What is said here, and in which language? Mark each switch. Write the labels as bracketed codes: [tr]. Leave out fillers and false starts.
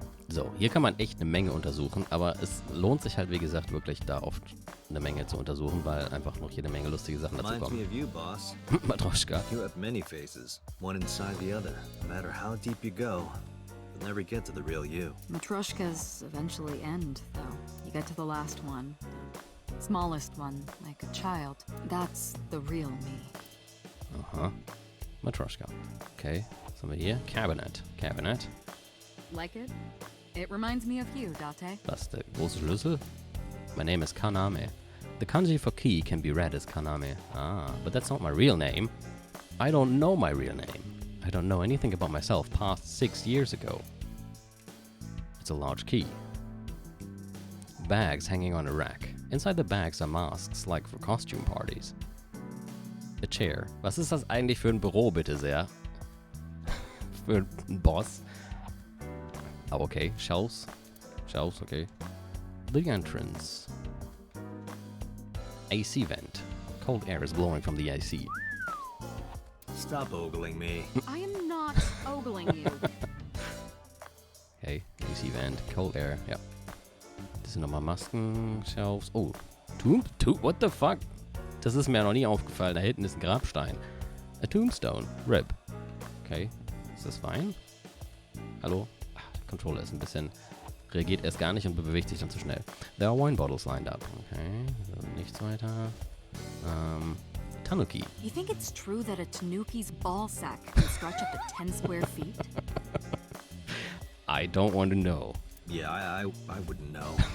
[de] So, hier kann man echt eine Menge untersuchen, aber es lohnt sich halt, wie gesagt, wirklich da oft eine Menge zu untersuchen, weil einfach noch jede Menge lustige Sachen dazu [en] Reminds me [de] kommen. [en] of you, boss. Matroschka. You have many faces, one inside the other. No matter how deep you go, you'll never get to the real you. Matryoshkas eventually end, though. You get to the last one, the smallest one, like a child. That's the real me. [de] Aha. Matroschka. Okay, was haben wir hier? Cabinet. [en] Like it? It reminds me of you, Date. [de] Das ist der große Schlüssel. [en] My name is Kaname. The kanji for key can be read as Kaname. Ah, but that's not my real name. I don't know my real name. I don't know anything about myself past 6 years ago. It's a large key. Bags hanging on a rack. Inside the bags are masks, like for costume parties. A chair. [de] Was ist das eigentlich für ein Büro, bitte sehr? Für einen Boss? [en] Oh, okay. Shelves, okay. The entrance. AC vent. Cold air is blowing from the AC. Stop ogling me. I am not ogling you. Okay, AC vent, cold air, ja. [de] Das sind nochmal Masken, Shelves. Oh, Tomb? [en] What the fuck? [de] Das ist mir noch nie aufgefallen. Da hinten ist ein Grabstein. [en] A tombstone. [de] Rip. Okay, ist das Wein? Hallo? Controller ist ein bisschen, reagiert erst gar nicht und bewegt sich dann zu schnell. [en] There are wine bottles lined up. [de] Okay, nichts weiter. Tanuki. [en] You think it's true that a tanuki's ball sack can stretch up to 10 square feet? I don't want to know. Yeah, I wouldn't know.